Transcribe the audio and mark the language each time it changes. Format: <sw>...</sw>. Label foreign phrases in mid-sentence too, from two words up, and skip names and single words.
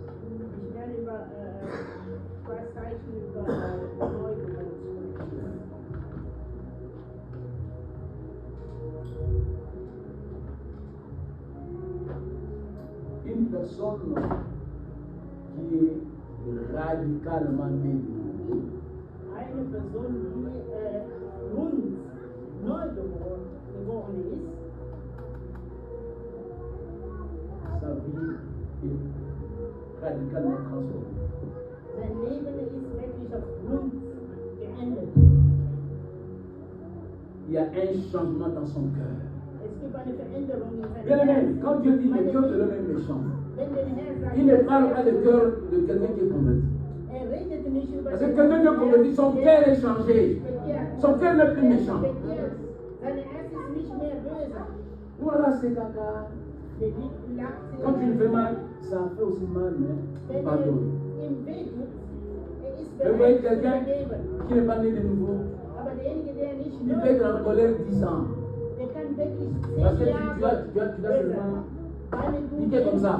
<fr>Une personne qui est radicalement née de nouveau,</fr> <de>eine Person, die neu geboren ist,</de> <fr>sa vie est radicalement transformée.</fr> <de>sein Leben ist wirklich auf Grund geändert.</de> <fr>Il y a un changement dans son cœur.</fr> <de>Es gibt eine Veränderung in seinem</de> <fr>Bien aimé,</fr> <de>Herzen.</de> <fr>quand Dieu dit le cœur de l'homme est méchant,</fr> <de>Wenn der Herr sagt,</de> <fr>il ne parle pas du cœur de quelqu'un qui est converti.</fr> <de>redet nicht über</de> <fr>Parce que quelqu'un qui est converti, son cœur est changé. Son cœur n'est plus méchant.</fr> <de>Sein Herz ist nicht mehr böse.</de> <fr>Voilà, c'est caca. Quand tu le fais mal, ça fait aussi mal, mais pardonne. Mais vous voyez quelqu'un qui n'est pas né de nouveau, il peut être en colère 10 ans. Parce que tu as seulement piqué comme ça.</fr>